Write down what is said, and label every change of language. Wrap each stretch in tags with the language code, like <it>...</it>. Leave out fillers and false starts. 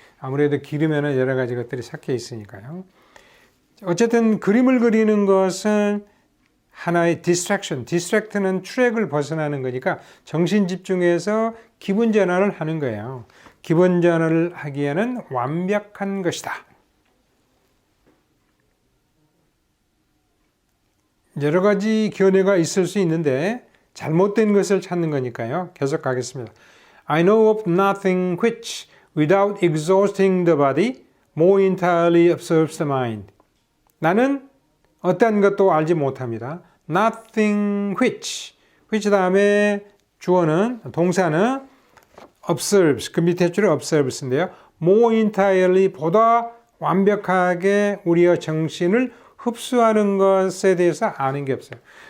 <ko>아무래도 기름에는 여러 가지 것들이 섞여 있으니까요. 어쨌든 그림을 그리는 것은 하나의 distraction, distract는 트랙을 벗어나는 거니까 정신 집중해서 기분 전환을 하는 거예요. 기분 전환을 하기에는 완벽한 것이다. 여러 가지 견해가 있을 수 있는데 잘못된 것을 찾는 거니까요. 계속 가겠습니다.</ko> <en>I know of nothing which, without exhausting the body, more entirely absorbs the mind.</en> <ko>나는 어떤 것도 알지 못합니다.</ko> <en>Nothing which</en> <ko>다음에 주어는 동사는 observes, 그 밑에 줄에 observes인데요.</ko> <en>more entirely,</en> <ko>보다 완벽하게 우리의 정신을 흡수하는 것에 대해서 아는 게 없어요.</ko>